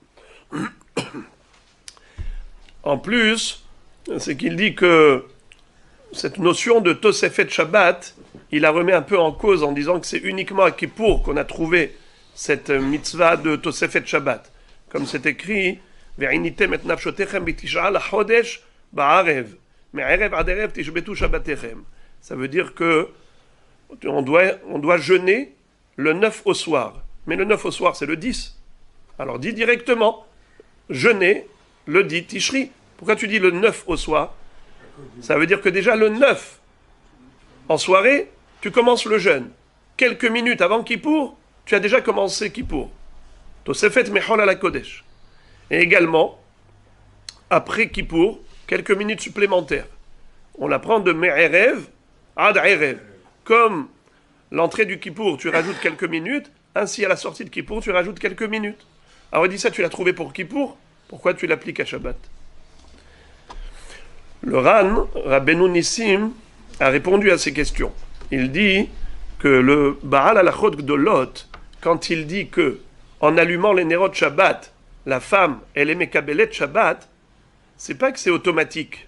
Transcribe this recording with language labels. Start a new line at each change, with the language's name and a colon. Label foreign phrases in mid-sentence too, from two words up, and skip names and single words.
French: En plus, c'est qu'il dit que cette notion de
Hebrew: תוספת שבת,
French: il la remet un peu en cause en disant que c'est uniquement à Kippour qu'on a trouvé cette mitzvah de
Hebrew: תוספת שבת.
French: Comme c'est écrit,
Hebrew: ועניתם את נפשותיכם בתשעה לחדש בערב מערב עד ערב תשבתו שבתכם.
French: Ça veut dire que on doit jeûner le 9 au soir. Mais le 9 au soir, c'est le 10. Alors dis directement, jeûner le 10 Tishri. Pourquoi tu dis le 9 au soir? Ça veut dire que déjà le 9, en soirée, tu commences le jeûne. Quelques minutes avant Kippour, tu as déjà commencé Kippour.
Hebrew: תוספת מחול על הקודש.
French: Et également, après Kippour, quelques minutes supplémentaires. On apprend de
Hebrew: מערב עד ערב.
French: Comme l'entrée du Kippour, tu rajoutes quelques minutes, ainsi à la sortie de Kippour, tu rajoutes quelques minutes. Alors il dit ça, tu l'as trouvé pour Kippour, pourquoi tu l'appliques à Shabbat? Le Ran, Rabbeinu Nissim, a répondu à ces questions. Il dit que le Baal Halachot Gdolot, quand il dit que en allumant les
Hebrew: נרות שבת,
French: la femme, elle est
Hebrew: מקבלת שבת,
French: c'est pas que c'est automatique.